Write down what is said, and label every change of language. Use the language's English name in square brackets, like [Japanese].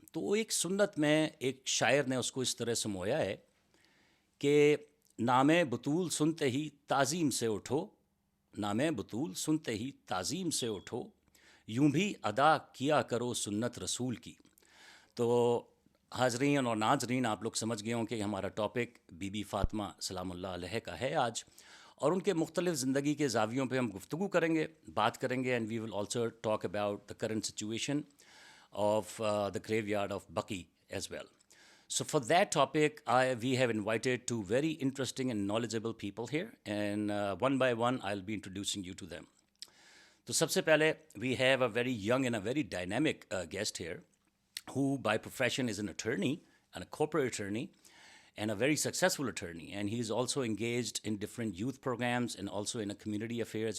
[Urdu] تو وہ ایک سنت میں ایک شاعر نے اس کو اس طرح سمویا ہے کہ نام بطول سنتے ہی تعظیم سے اٹھو, نام بطول سنتے ہی تعظیم سے اٹھو, یوں بھی ادا کیا کرو سنت رسول کی. تو حاضرین اور ناظرین, آپ لوگ سمجھ گئے ہوں کہ ہمارا ٹاپک بی بی فاطمہ سلام اللہ علیہ کا ہے آج, اور ان کے مختلف زندگی کے زاویوں پہ ہم گفتگو کریں گے, بات کریں گے. [English] And we will also talk about the current situation of the graveyard of Baqi as well. So for that topic, we have invited two very interesting and knowledgeable people here, and one by one, I'll be introducing you to them. So [Urdu] سب سے پہلے [English] we have a very young and a very dynamic guest here, who by profession is an attorney and a corporate attorney and a very successful attorney, and he's also engaged in different youth programs and also in a community affairs.